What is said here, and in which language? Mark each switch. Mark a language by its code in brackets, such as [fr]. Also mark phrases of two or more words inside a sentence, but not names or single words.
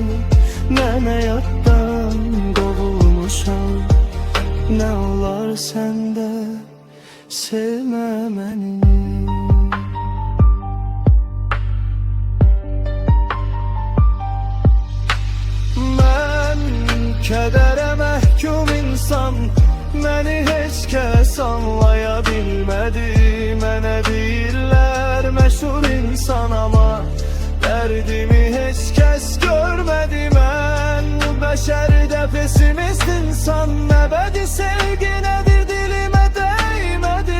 [tr] Ben hayattan kovulmuşam, ne olur sen de sevme beni. [az] Ben kedere məhkum insan, məni heç kəs anlaya bilmədi. Mənə deyirlər məşhur insan, ama dərdimi heç kəs görmədi. Mən bəşərdə pesimist insan, əbədi sevgi nədir dilimə dəymədi.